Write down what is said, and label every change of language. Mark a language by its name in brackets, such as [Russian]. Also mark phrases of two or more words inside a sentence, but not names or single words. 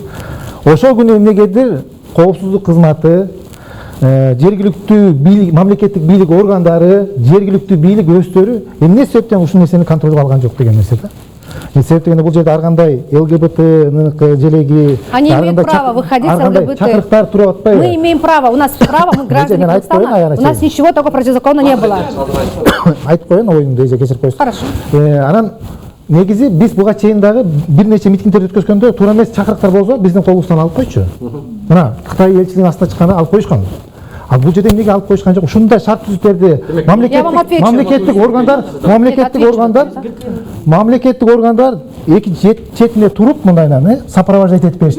[Kyrgyz] Ошол күнү эмнегедир коопсуздук кызматы, жергиликтүү бийлик, мамлекеттик бийлик органдары, жергиликтүү бийлик өздөрү эмне себептен ушул нерсени контролго алган жок деген нерсе да. Себеп дегенде бул жерде ар кандай ЛГБТ желеги, [Russian] Они имеют право выходить с ЛГБТ. [Kyrgyz] чакырыктар туруп атпайбы? [Russian] Мы имеем право, у нас право, мы граждане Казахстана, у нас ничего такого противозаконного не было. [Kyrgyz] Айтып коеюн, оюмду эже кечирип коесуз. [Russian] Хорошо. [Kyrgyz] Анан негизи биз буга чейин дагы бир нече митингдерди өткөзгөндө туура эмес чакырыктар болсо биздин колубуздан алып койчу. Мына Кытай элчилигинин астына чыкканда алып коюшкан. А бул жерде эмнеге алып коюшкан жок? Ушундай шарт түзүттерди мамлекеттик органдар эки четине туруп мындайынан сопровождать этип беришти.